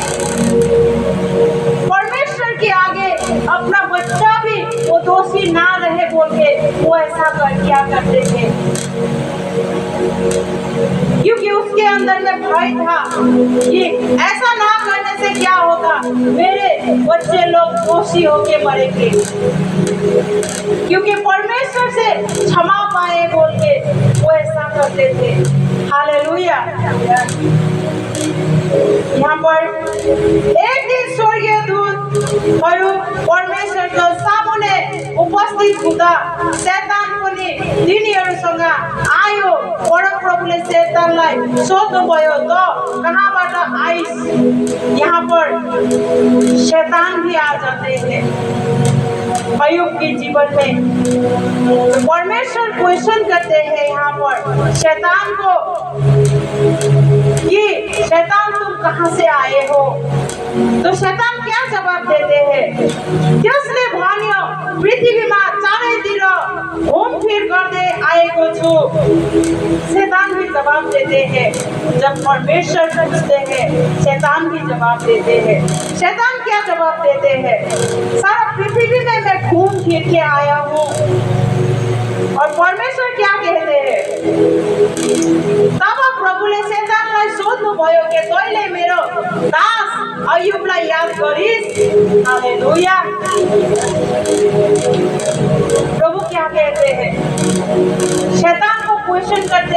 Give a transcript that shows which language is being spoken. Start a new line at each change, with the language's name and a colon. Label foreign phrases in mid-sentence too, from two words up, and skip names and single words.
Hindi: परमेश्वर के आगे अपना बच्चा भी वो दोषी ना रहे बोल के वो ऐसा किया करते थे, क्योंकि उसके अंदर में भय था कि ऐसा ना करने से क्या होगा, मेरे बच्चे लोग दोषी होके मरेंगे, क्योंकि परमेश्वर से क्षमा पाए बोल के वो ऐसा करते थे। हालेलुया। यहाँ पर
Nepali: एक दिन स्वर्गीय दूतहरू परमेश्वर को सामुने उपस्थित हुँदा शैतान पनि तिनीहरूसँग आयो। परमप्रभुले शैतानलाई सोध्नुभयो, त कहाँबाट आइस?
Hindi: यहाँ पर शैतान भी आ जाते हैं अय्यूब के जीवन में। परमेश्वर क्वेश्चन करते हैं यहाँ पर शैतान को कि शैतान तुम कहाँ से आए हो? तो शैतान क्या जवाब देते हैं?
Nepali: त्यसले भन्यो, पृथ्वीमा चारैतिर घुमफिर गर्दै आएको छु।
Hindi: शैतान भी जवाब देते हैं। जब परमेश्वर पूछते हैं शैतान भी जवाब देते हैं। शैतान क्या जवाब देते हैं? सारा पृथ्वी में मैं घूम फिर के आया हूँ। और परमेश्वर क्या कहते हैं?
Nepali: तब प्रभुले शैतानलाई सोध्नुभयो कि तैँले मेरो दास अय्यूबलाई याद गरिस्?
Hindi: हालेलुया। प्रभु क्या कहते हैं? शैतान को क्वेश्चन